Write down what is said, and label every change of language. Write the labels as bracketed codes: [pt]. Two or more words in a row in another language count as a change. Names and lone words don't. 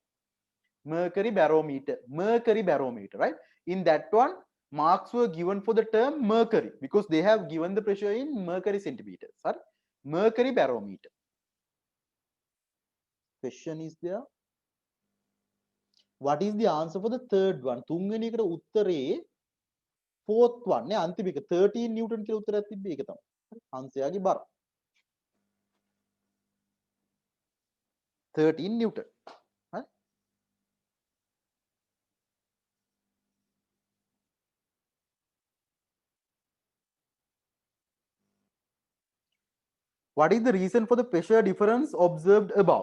[en] Mercury barometer, right? In that one, marks were given for the term mercury because they have given the pressure in mercury centimeters. Right? Mercury barometer. Question is there. What is the answer for the third one? [si] තුන්වෙනි උත්තරේ [en] fourth one [si] නේ අන්තිම එක 13 Newton කියලා උත්තරයක් තිබ්බේ ඒක තමයි. හංසයාගේ බර. 13 Newton. Right? [en] What is the reason for the pressure difference observed above?